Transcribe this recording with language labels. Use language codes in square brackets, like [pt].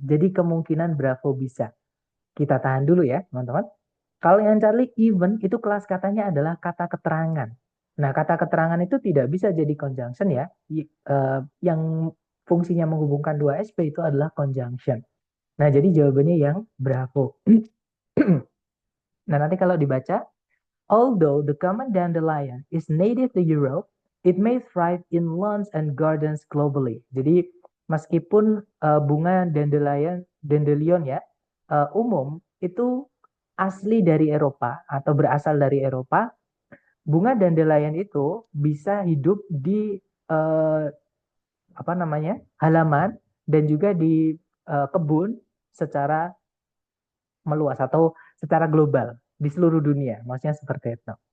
[id] Jadi kemungkinan bravo bisa. Kita tahan dulu ya, teman-teman. Kalau yang Charlie even itu kelas katanya adalah kata keterangan. Nah, kata keterangan itu tidak bisa jadi conjunction ya. Yang fungsinya menghubungkan dua SP itu adalah conjunction. Nah, jadi jawabannya yang bravo. Nah, nanti kalau dibaca, [en] although the common dandelion is native to Europe, it may thrive in lawns and gardens globally. [id] Jadi, meskipun bunga dandelion ya umum itu asli dari Eropa atau berasal dari Eropa, bunga dandelion itu bisa hidup di eh, apa namanya halaman dan juga di kebun secara meluas atau secara global di seluruh dunia. Maksudnya seperti itu.